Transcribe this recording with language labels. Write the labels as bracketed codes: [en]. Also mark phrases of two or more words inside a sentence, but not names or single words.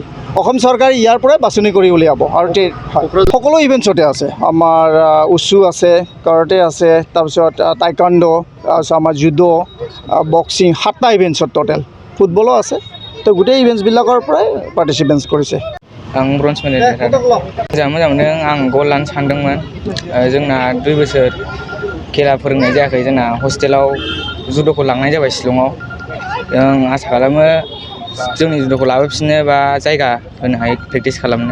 [as] অসম চৰকাৰে ইয়াৰ পৰাই বাছনি কৰি উলিয়াব। আৰু সকলো ইভেণ্টছতে আছে। আমাৰ উচু আছে, কাৰাটে আছে, তাৰপিছত টাইকাণ্ডো, তাৰপিছত আমাৰ জুডো, বক্সিং, 7টা ইভেণ্টছত টোটেল ফুটবলো আছে। তো গোটেই ইভেণ্টছবিলাকৰ পৰাই পাৰ্টিচিপেণ্টছ কৰিছে। [brx] आं [en] bronze medal [brx] देरहादों। मोजां मोनदों। आं ग'ल्ड लानो सानदोंमोन। जोंना 2 बोसोर खेला फोरोंनाय जायाखै। जोंना हस्टेलाव जुड'खौ लांनाय जाबाय शिलंआव। जों आसा खालामो जोंनि जुड'खौ लाबोफिननो बा जायगा होनो हायो प्रेक्टिस खालामनो।